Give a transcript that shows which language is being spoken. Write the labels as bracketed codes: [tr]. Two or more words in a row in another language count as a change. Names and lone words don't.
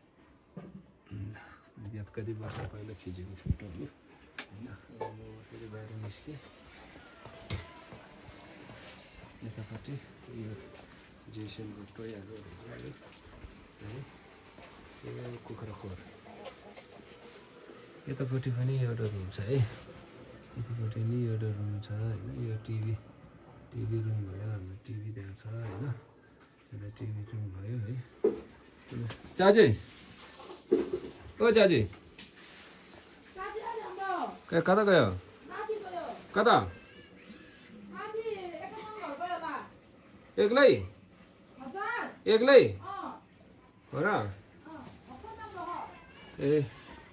[ne] बिहान कति वर्ष पहिला खिचेको फोटो हो होइन अब म फेरि बाहिर निस्केँ यतापट्टि यो जेसनको टोयहरू है यो कुखुरा खोर यतापट्टि पनि एउटा रुम छ है यतापट्टि नि एउटा रुम छ होइन यो [en] TV room [ne] भयो हाम्रो टिभी त्यहाँ छ होइन एउटा [en] TV room [ne] भयो है चाची ओ चाची कता गयो कता एक्लै हो र ए